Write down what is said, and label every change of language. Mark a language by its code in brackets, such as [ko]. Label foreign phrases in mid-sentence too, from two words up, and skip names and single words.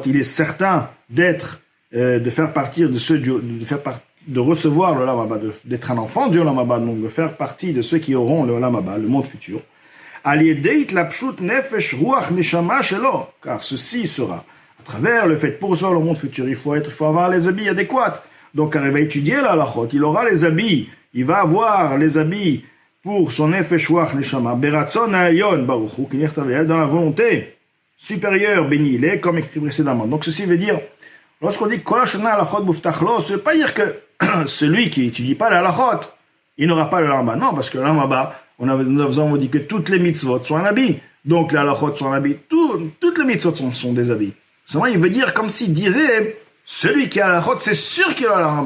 [fr] Il est certain de faire partie de ceux de recevoir le [he] עולם הבא, [fr] d'être un enfant du [he] עולם הבא, [fr] donc de faire partie de ceux qui auront le [he] עולם הבא, [fr] le monde futur. Car ceci sera à travers le fait pour recevoir le monde futur, il faut avoir les habits adéquats. Donc quand il va étudier la halachot, il aura les habits, il va avoir les habits pour son [he] נפש רוח נשמה ברצון העליון ברוך הוא, [fr] dans la volonté supérieure béni il est, comme écrit précédemment. Donc ceci veut dire, lorsqu'on dit [he] כל השונה הלכות מובטח לו, [fr] ça veut pas dire que celui qui étudie pas la halachot, il n'aura pas le [he] עולם הבא. [fr] Non, parce que le [he] עולם הבא, [fr] nous avons dit que toutes les mitzvot sont un habit. Donc les halachot sont un habit. Toutes les mitzvot sont des habits. Seulement, il veut dire comme s'il disait, celui qui a la halachot, c'est sûr qu'il a le [he] עולם הבא.